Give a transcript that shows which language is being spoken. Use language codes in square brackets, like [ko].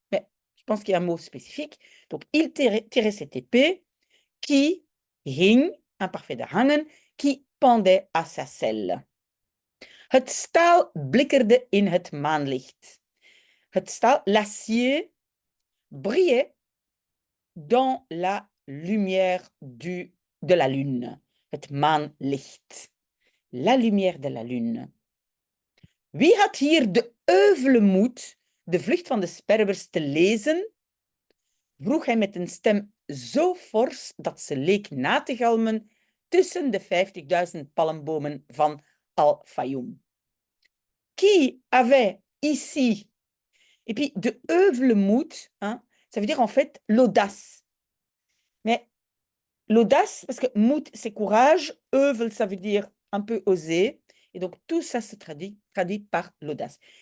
[fr] Mais je pense qu'il y a un mot spécifique. Donc, il tirait cette épée qui hing, imparfait de hangen, qui pendait à sa selle. [nl] Het staal blikkerde in het maanlicht. Het staal, [fr] l'acier, brillait dans la lumière de la lune. [nl] Het maanlicht. [fr] La lumière de la lune. [nl] Wie had hier de euvele moed de vlucht van de sperwers te lezen? Vroeg hij met een stem zo fors dat ze leek na te galmen tussen de 50.000 palmbomen van Al-Fayoum. [fr] Qui avait ici, et puis [nl] de euvele moed, [fr] hein, ça veut dire en fait l'audace. Mais l'audace, parce que moed c'est courage, euvel ça veut dire un peu oser, et donc tout ça se traduit par l'audace.